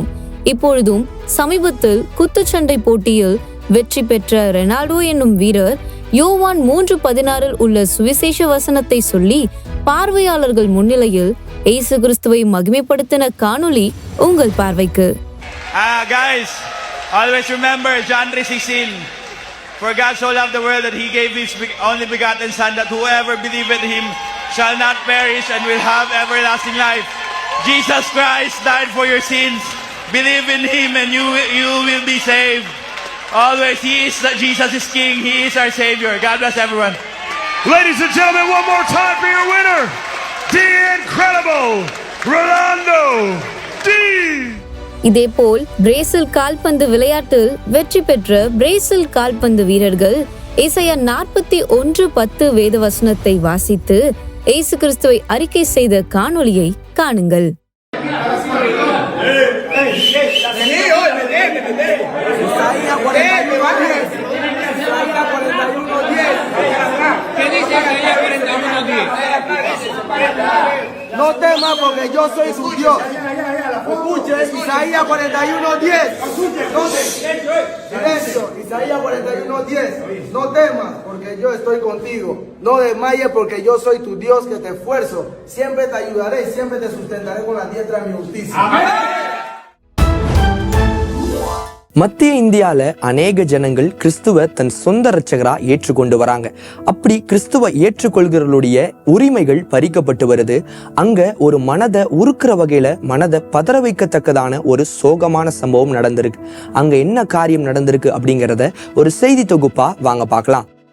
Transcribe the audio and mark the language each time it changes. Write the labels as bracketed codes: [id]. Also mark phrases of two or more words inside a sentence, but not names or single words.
[ta] இப்பொழுதும் சமீபத்தில் குத்துச்சண்டை போட்டியில் வெற்றி பெற்ற ரெனால்டோ என்னும் வீரர் யோவான் 3:16 உள்ள சுவிசேஷ வசனத்தை சொல்லி பார்வையாளர்கள் முன்னிலையில் இயேசு கிறிஸ்துவை மகிமைப்படுத்தின காணொளி உங்கள் பார்வைக்கு. [en] Guys, always remember John 3:16. For God so loved the world that he gave his only begotten Son, that whoever believeth in him shall not perish and will have everlasting life. Jesus Christ died for your sins. Believe in him and you will be saved. Always, Jesus is King. He is our Savior. God bless everyone. Ladies and gentlemen, one more time for your winner, the incredible Rolando D. [ta] இதேபோல் பிரேசில் கால்பந்து விளையாட்டில் வெற்றி பெற்ற பிரேசில் கால்பந்து வீரர்கள் ஏசாயா 41:10 வேத வசனத்தை வாசித்து இயேசு கிறிஸ்துவை அறிக்கை செய்த காணொளியை காணுங்கள். [es] No temas porque yo soy su Dios. Escuche, Isaías 41:10. ¿Dónde? Silencio, Isaías 41:10. No temas porque yo estoy contigo. No desmayes porque yo soy tu Dios que te esfuerzo. Siempre te ayudaré y siempre te sustentaré con la diestra de mi justicia. Amén. [ta] மத்திய இந்தியால அநேக ஜனங்கள் கிறிஸ்துவ தன் சொந்த இரட்சகரா ஏற்றுக்கொண்டு வராங்க. அப்படி கிறிஸ்துவ ஏற்றுக்கொள்கிறவர்களுடைய உரிமைகள் பறிக்கப்பட்டு வருது. அங்க ஒரு மனதை உருக்குற வகையில மனதை பதற வைக்கத்தக்கதான ஒரு சோகமான சம்பவம் நடந்திருக்கு. அங்க என்ன காரியம் நடந்திருக்கு அப்படிங்கிறத ஒரு செய்தி தொகுப்பா வாங்க பார்க்கலாம்.